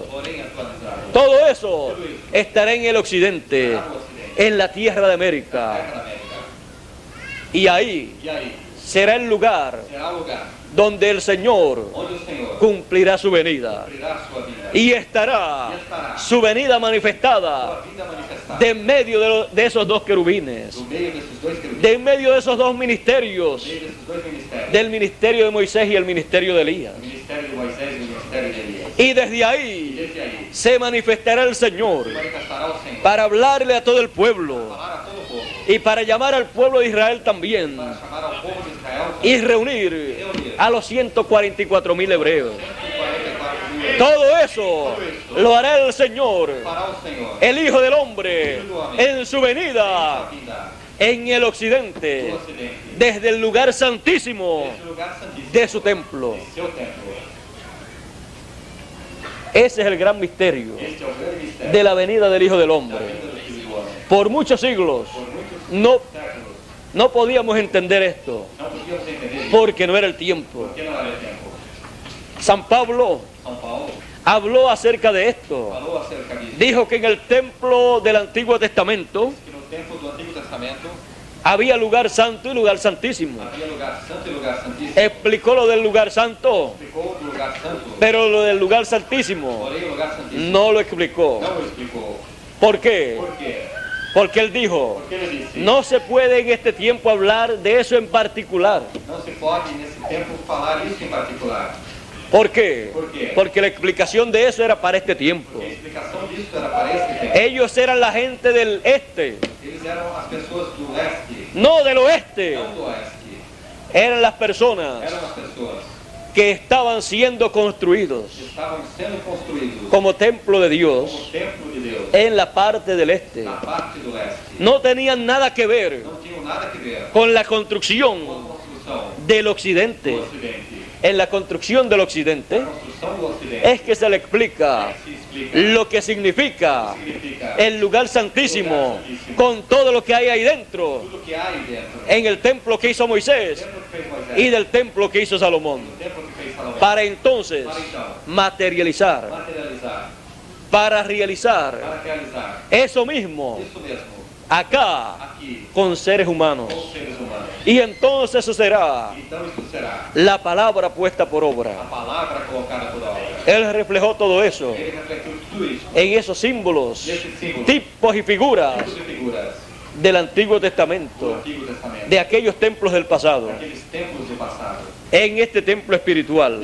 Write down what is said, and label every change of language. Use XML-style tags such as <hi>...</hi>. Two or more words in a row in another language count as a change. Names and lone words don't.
<pt>porém atualizados.</pt> <es>Todo eso estará en el occidente, en la tierra de</es> <pt>Da América. terra da América.</pt> <es>Y ahí</es> <pt>E aí,</pt> <es>será el lugar</es> <pt>será o lugar</pt> <es>donde el Señor</es> <pt>onde o Senhor</pt> <es>cumplirá su venida.</es> <pt>cumprirá sua vida,</pt> <es>Y estará su venida manifestada</es> <pt>sua vida manifestada,</pt> <es>de en medio de esos dos querubines,</es> <pt>no meio desses dois querubins,</pt> <es>de en medio de esos dos ministerios,</es> <pt>no meio desses dois ministérios,</pt> <es>del ministerio de Moisés y el ministerio de Elías.</es> <pt>o ministério de Moisés e o ministério de Elias.</pt> <es>Y desde</es> <pt>E</pt> <es>ahí</es> <pt>desde aí,</pt> <es>se manifestará el Señor</es> <pt>se manifestará o Senhor</pt> <es>para hablarle a todo el pueblo</es> <pt>falar a todo o povo,</pt> <es>y para llamar al pueblo de Israel también</es> <pt>para chamar ao povo de Israel</pt> <es>y reunir a los 144,000 hebreos.</es> <pt>144.000.</pt> <es>Todo eso lo hará el Señor,</es> <pt>Fará o Senhor</pt> <es>el Hijo del Hombre, en su venida</es> <pt>sua vida</pt> <es>en el</es> <pt>no</pt> <es>occidente,</es> <pt>Ocidente,</pt> <es>desde el lugar santísimo</es> <pt>esse lugar santíssimo,</pt> <es>de su templo.</es> <pt>de seu templo.</pt> <es>Ese es el gran misterio</es> <pt>Este é o grande mistério</pt> <es>de la venida del Hijo del</es> <pt>da</pt> <es>Hombre.</es> <pt>vinda do Filho do Homem.</pt> <es>Por muchos siglos</es> <pt>Por muitos no, séculos,</pt> <es>no podíamos entender esto</es> <pt>não podíamos entender isso,</pt> <es>porque no era el tiempo.</es> <pt>porque não era tempo.</pt> <es>San Pablo</es> <pt>São Paulo</pt> <es>habló acerca de esto.</es> <pt>falou acerca disso,</pt> <es>Dijo que en el templo del Antiguo Testamento</es> <pt>que no templo do Antigo Testamento</pt> <es>había lugar santo y lugar santísimo.</es> <pt>havia lugar santo e lugar santíssimo.</pt> <es>Explicó lo del lugar santo,</es> <pt>Explicou do lugar santo,</pt> <es>pero lo del lugar santísimo</es> <pt>porém o lugar santíssimo</pt> <es>no lo explicó.</es> <pt>não o explicou.</pt> <es>¿Por qué?</es> <pt>Por quê?</pt> <es>Porque él dijo,</es> <pt>Porque ele disse,</pt> <es>no se puede en este tiempo hablar de eso en particular.</es> <pt>não se pode nesse tempo falar isso em particular.</pt> <es>¿Por qué?</es> <pt>¿Por qué?</pt> <es>Porque la explicación de eso era para este tiempo.</es> <pt>Porque a explicação disso era para esse tempo.</pt> <es>Ellos eran la gente del este,</es> <pt>Eles eram as pessoas do leste,</pt> <es>no del oeste.</es> <pt>não do oeste.</pt> <es>Eran las personas</es> <pt>Eram as pessoas</pt> <es>que estaban siendo construidos</es> <pt>que estavam sendo construídos</pt> <es>como templo de Dios</es> <pt>como templo de Deus</pt> <es>en la parte del este.</es> <pt>na parte do leste.</pt> <es>No tenían nada que ver</es> <pt>Não tinham nada que ver</pt> <es>con la</es> <pt>com</pt> <es>construcción</es> <pt>a construção</pt> <es>del</es> <pt>do</pt> <es>occidente.</es> <pt>ocidente.</pt> <es>En la construcción del</es> <pt>A</pt> <es>occidente</es> <pt>construção do ocidente</pt> <es>es que se le explica</es> <pt>se explica</pt> <es>lo que significa</es> <pt>significa</pt> <es>el lugar santísimo con todo lo que hay ahí dentro</es> <pt>tudo que há aí dentro.</pt> <es>en el templo que hizo</es> <pt>O Moisés templo que fez Moisés,</pt> <es>y del templo que hizo Salomón,</es> <pt>o templo que fez Salomão,</pt> <es>para entonces</es> <pt>para então</pt> <es>materializar,</es> <pt>materializar,</pt> <es>para realizar</es> <pt>para realizar</pt> <es>eso mismo</es> <pt>isso mesmo</pt> <es>acá</es> <pt>aqui</pt> <es>con seres humanos.</es> <pt>com os seres humanos.</pt> <es>Y entonces eso será</es> <pt>Então isso será</pt> <es>la palabra puesta por</es> <pt>a</pt> <es>obra.</es> <pt>palavra colocada por obra.</pt> <es>Él reflejó todo eso</es> <pt>Ele refletiu tudo isso</pt> <es>en esos símbolos,</es> <pt>nesses símbolos,</pt> <es>tipos y figuras</es> <pt>tipos de figuras</pt> <es>del Antiguo</es> <pt>do</pt> <es>Testamento,</es> <pt>Antigo Testamento,</pt> <es>de aquellos templos del pasado.</es> <pt>daqueles templos do passado.</pt> <es>En este templo espiritual</es>